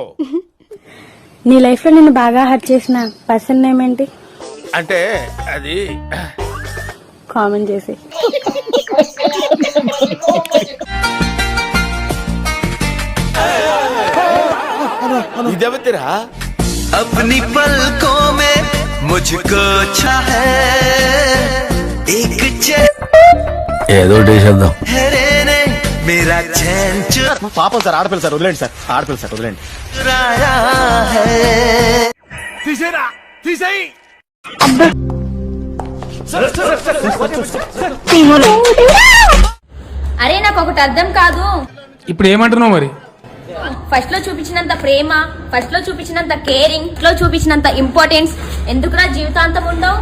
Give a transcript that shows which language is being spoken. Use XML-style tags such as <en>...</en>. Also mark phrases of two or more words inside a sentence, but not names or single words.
<te>నీ లైఫ్ లో నిన్ను బాగా హర్ట్ చేసిన</te> <en>person name</en> <te>ఏంటి? అంటే అది కామెంట్ చేసి. ఇదెవతిరా?</te> <hi>अपनी पलकों में मुझको चाहे एक</hi> <te>ఏదో చేద్దాం.</te> <hi>मेरा चैन</hi> <te>పాపం సార్, ఆడపిల్ల సార్, వదిలేండి సార్, ఆడపిల్ల సార్, వదిలేండి.</te> <hi>चुराया है.</hi> <te>తీసేరా, తీసేయి. అరే నాకు ఒకటి అర్థం కాదు. ఇప్పుడు ఏమంటున్నావు మరి? ఫస్ట్ లో చూపించినంత ప్రేమ, ఫస్ట్ లో చూపించినంత కేరింగ్, లో చూపించినంత ఇంపార్టెన్స్ ఎందుకురా జీవితాంతం ఉండవు?</te>